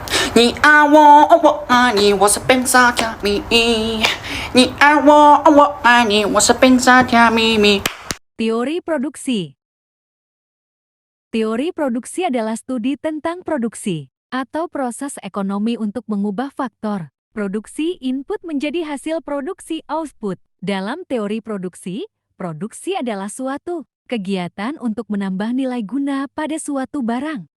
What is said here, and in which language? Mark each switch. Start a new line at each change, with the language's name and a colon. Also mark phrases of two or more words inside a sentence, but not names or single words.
Chinese: 你爱我，我爱你，我是本傻甜蜜。你爱我，我爱你，我是本傻甜蜜。
Indonesian: Teori produksi. Teori produksi adalah studi tentang produksi atau proses ekonomi untuk mengubah faktor produksi input menjadi hasil produksi output. Dalam teori produksi, produksi adalah suatu kegiatan untuk menambah nilai guna pada suatu barang.